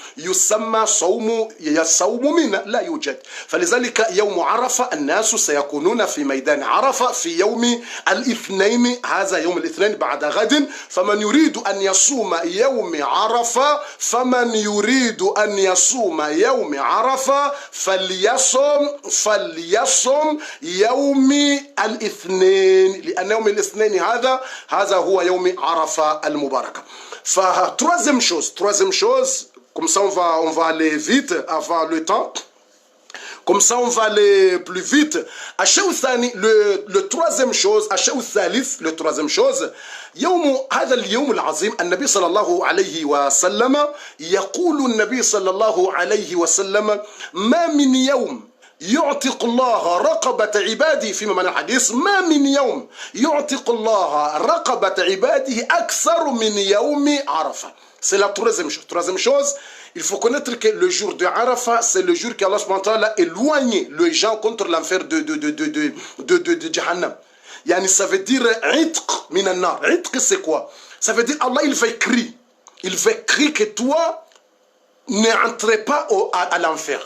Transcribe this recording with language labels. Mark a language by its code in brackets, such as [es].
[ar] يسمى صوم منى لا يوجد فلذلك يوم عرفة الناس سيكونون في ميدان عرفة في يوم الاثنين هذا يوم الاثنين بعد غد فمن يريد أن يصوم يوم عرفة فمن يريد أن يصوم يوم عرفة فليصم يوم الاثنين لأن يوم الاثنين هذا هو يوم عرفة المباركة. [fr] Troisième chose, comme ça on va aller vite avant le temps. Comme ça, on va aller plus vite. Le troisième chose, le troisième chose, [ar] هذا اليوم العظيم النبي صلى الله عليه وسلم يقول النبي صلى الله عليه وسلم ما من يوم يعتق الله رقبة عباده فيما معنى الحديث ما من يوم يعتق الله رقبة عباده أكثر من يوم عرفة. [fr] C'est la troisième chose. Troisième chose, il faut connaître que le jour de Arafat, c'est le jour qu'Allah a éloigné les gens contre l'enfer de Jahannam. Yani, ça veut dire itq minan nar. Itq, c'est quoi? Ça veut dire Allah, il va écrire. Il va écrire que toi, n'entrez pas à l'enfer.